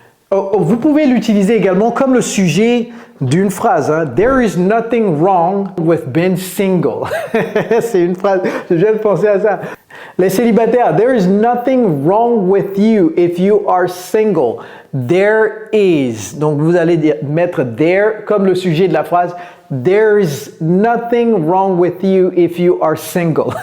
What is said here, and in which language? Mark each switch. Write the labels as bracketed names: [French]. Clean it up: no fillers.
[French] Vous pouvez l'utiliser également comme le sujet d'une phrase. Hein? [English] There is nothing wrong with being single. [French] C'est une phrase, je viens de penser à ça. Les célibataires, [English] there is nothing wrong with you if you are single. There is. [French] Donc vous allez mettre there comme le sujet de la phrase. [English] There is nothing wrong with you if you are single.